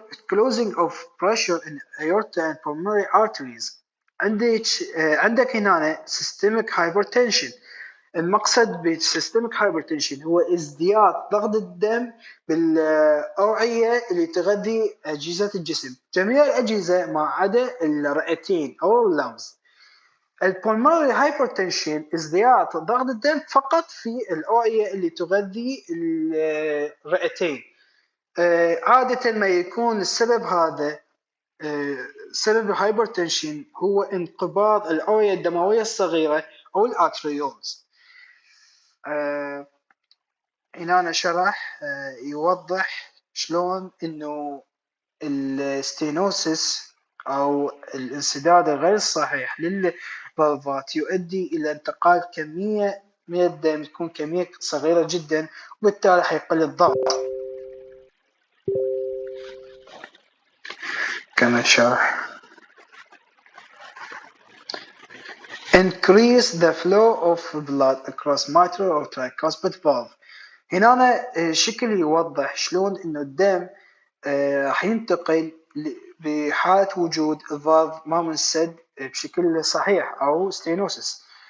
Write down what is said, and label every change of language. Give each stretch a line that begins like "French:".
English: closing of pressure in aorta and pulmonary arteries.
Arabic: عندك هنا
English: systemic hypertension.
Arabic: المقصد بالسيستميك هايبرتنشن هو ازدياد ضغط الدم بالأوعية اللي تغذي أجهزة الجسم، جميع الأجهزة ما عدا الرئتين أو اللمز. البولمونري هايبرتنشن ازدياد ضغط الدم فقط في الأوعية اللي تغذي الرئتين. عادة ما يكون السبب هذا سبب الهايبرتنشن هو انقباض الأوعية الدموية الصغيرة أو الأتريولز. هنا شرح يوضح شلون انه الستينوسيس او الانسداد الغير صحيح للفالفات يؤدي الى انتقال كمية من الدم تكون كمية صغيرة جدا، وبالتالي حيقل الضغط. كما شرح
English: increase the flow of blood across mitral or tricuspid valve.
Arabic: هنا شكل يوضح شلون انه الدم راح ينتقل بحالة وجود الفالف ما منسد بشكل صحيح او ستينوسيس.